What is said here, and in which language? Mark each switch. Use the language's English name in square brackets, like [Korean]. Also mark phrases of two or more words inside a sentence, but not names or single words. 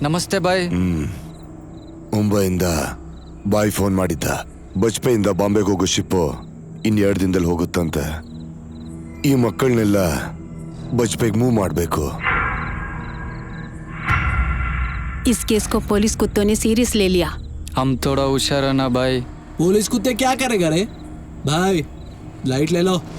[Kannada] ನಮಸ್ತೆ ಬಾಯ್. ಮುಂಬೈಯಿಂದ ಬಾಯ್ ಫೋನ್ ಮಾಡಿದ್ದ. ಬಜ್ಪೆಯಿಂದ ಬಾಂಬೆಗೆ ಹೋಗೋ ಶಿಪ್ಪು ಇನ್ 2 ದಿನದಲ್ಲಿ ಹೋಗುತ್ತಂತೆ. ಈ ಮಕ್ಕಳನ್ನೆಲ್ಲ ಬಜ್ಪೆಗೆ ಮೂವ್ ಮಾಡಬೇಕು. [Hindi] इस केस को पुलिस कुत्तों ने सीरियस ले लिया. हम थोड़ा होशियार है ना भाई. पुलिस कुत्ते क्या करेगा रे भाई? लाइट ले लो.